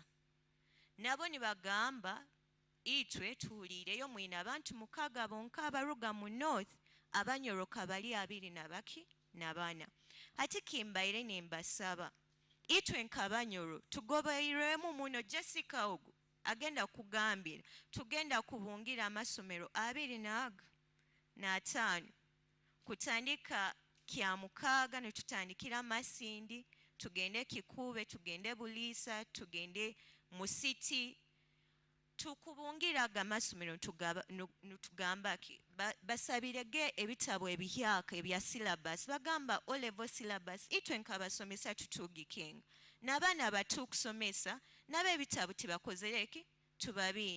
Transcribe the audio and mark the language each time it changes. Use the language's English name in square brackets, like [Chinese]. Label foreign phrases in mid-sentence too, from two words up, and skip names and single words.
[Nyoro] Nabo ni bagamba itwe tulireyo mwina abantu 6 bonka abaruga mu north, Abanyoro kabali 24. Hati kimbaire nimbasaba itwe nk'Abanyoro tugobairemu muno. Jessica ogu agenda kugambira tugenda kubungira amasomero 25 kutandika kya Mukaga ne tutandikira Masindi, tugende Kikube, tugende Bulisa, tugende Musiti. Tukubungira amasomero tugamba ki basabirege ebitabo ebihyaka ebya syllabus. Bagamba [English] O level syllabus [Nyoro] itwe nk'abasomesa tutugikenga n'abaana batukusomesa nabe ebitabo tibakozereki tubabini.